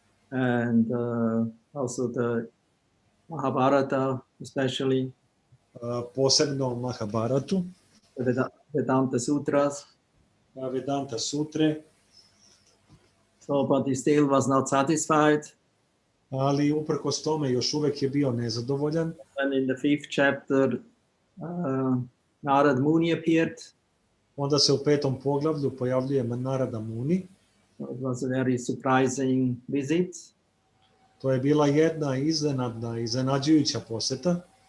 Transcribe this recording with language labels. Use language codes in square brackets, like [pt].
[en] And also the Mahabharata, especially. [sr] Posebno Mahabharatu. [en] Vedanta Sutras. [sr] Vedanta Sutre. [en] So, but he still was not satisfied. [sr] Ali uprkos tome još uvek je bio nezadovoljan. [en] And in the 5th chapter, Narad Muni appeared. [sr] Onda se u 5. poglavlju pojavljuje Narada Muni. [en] So it was a very surprising visit. [sr] To je bila jedna iznenadna, iznenađujuća poseta.